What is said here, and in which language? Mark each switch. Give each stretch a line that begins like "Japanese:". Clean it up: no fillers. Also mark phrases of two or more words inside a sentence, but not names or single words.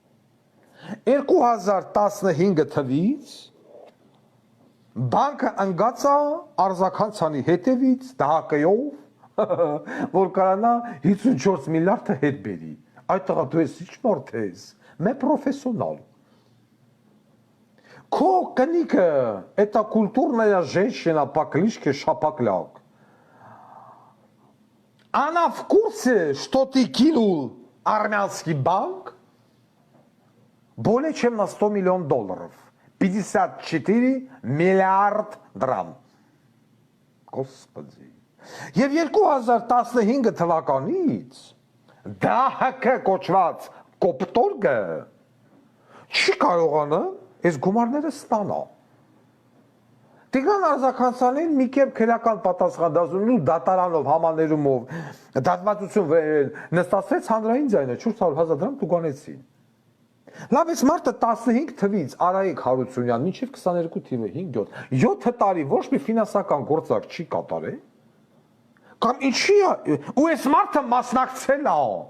Armenian: 2015 թվից բանկը ընկած է Արզականցյանի հետևից դահակայով որ կարանա 54 միլիարդը հետ բերի այդ տղա դու ես ինչ մարդ ես մե պրոֆեսիոնալ քո կնիկը
Russian: это культурная женщина по кличке Шапокляк она в курсе что ты кинул армянский банк более чем на 100 миллионов долларов 54 миллиард драм
Armenian: господи Եվ 2015 թվականից դահակը կոչված կոպտորգը չի կարողանը այս գումարները ստանա։ Տիգրան Արզականցյանին մի կերպ քրեական պատասխանատվություն դատարանով համաներումով դատվածություն նստացրեց հանրային ձայնը 400,000 դրամ տուգանեցին։ Լավ էս մարտը 15 թվից Արայիկ Հարությունյան մինչև 22 թիվը 5-7 տարի ոչ մի ֆինանսական գործարք չի կատարել։ Կամ ինչի է, ու այս մարդը մասնակցել է